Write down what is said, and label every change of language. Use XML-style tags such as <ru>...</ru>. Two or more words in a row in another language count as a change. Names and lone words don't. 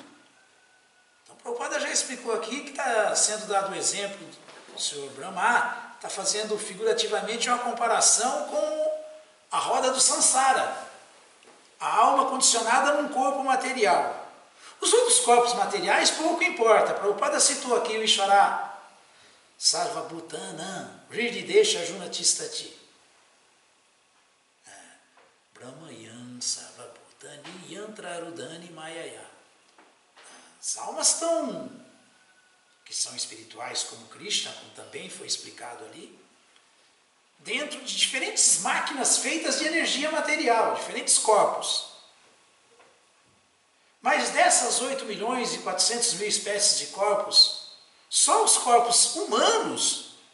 <pt>Então, Prabhupada já explicou aqui que está sendo dado o exemplo do Senhor Brahma, está fazendo figurativamente uma comparação com a roda do Sansara, a alma condicionada num corpo material. Os outros corpos materiais pouco importa. Prabhupada citou aqui o</pt> <sa>ईश्वर, सर्व भूतानाम्, हृद्देश जुनतिष्टति. ब्रह्मयन् सर्व भूतानि यन्त्रारुदानि मायया.</sa> <pt>As almas que são espirituais como Krishna, como também foi explicado ali, dentro de diferentes máquinas feitas de energia material, diferentes corpos. Mas dessas 8.400.000 espécies de corpos, só os corpos humanos</pt>